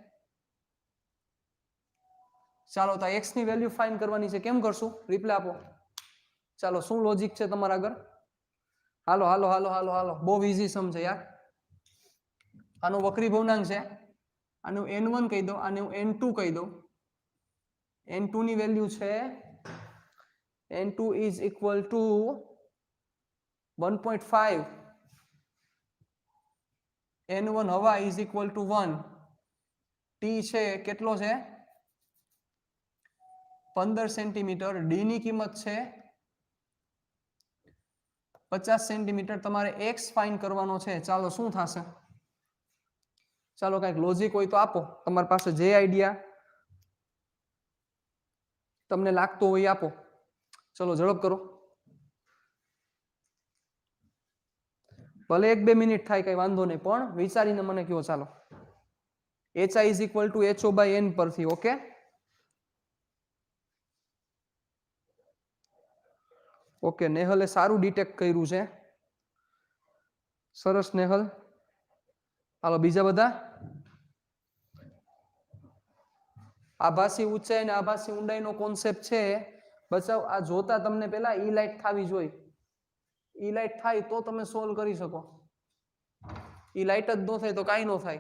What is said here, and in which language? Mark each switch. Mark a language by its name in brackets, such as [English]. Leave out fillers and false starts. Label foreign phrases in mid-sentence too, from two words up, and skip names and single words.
[Gujarati] ચાલો, તો x ની [English] value find [Gujarati] કરવાની છે. કેમ કરશું? રિપ્લાય આપો. ચાલો, શું લોજિક છે તમારા આગળ? હાલો હાલો હાલો હાલો હાલો, બહુ [English] easy sum [Gujarati] છે યાર. આનો વક્રી ભવનાંક છે, આને હું n1 કહી દઉં, આને હું n2 કહી દઉં. n2 ની વેલ્યુ છે n2 [English] is equal to [Gujarati] 1.5. [English] n1 હવા is equal to 1. [Gujarati] t છે કેટલો છે? 15 સેન્ટીમીટર. d ની કિંમત છે 50 સેન્ટીમીટર. તમારે x ફાઇન્ડ કરવાનો છે. ચાલો, શું થશે? ચાલો, કઈક લોજિક હોય તો આપો. તમારી પાસે જે આઈડિયા તમને લાગતો હોય આપો. ચલો ઝડપ કરો. ભલે 1-2 મિનિટ થાય, કઈ વાંધો નહીં, પણ વિચારીને મને કહો. ચાલો, [English] hi is equal to ho by n પરથી. [Gujarati] ઓકે, ઓકે, નેહલે સારું ડિટેક્ટ કર્યું છે. સરસ નેહલ. હાલો, બીજા બધા? આભાસી ઊંચાઈ અને આભાસી ઊંડાઈનો કોન્સેપ્ટ છે બચાવ આ જોતા તમને પેલા ઈ લાઈટ થવી જોઈએ, ઈ લાઈટ થાય તો તમે સોલ્વ કરી શકો, ઈ લાઈટ જ ન થાય તો કાંઈ ન થાય.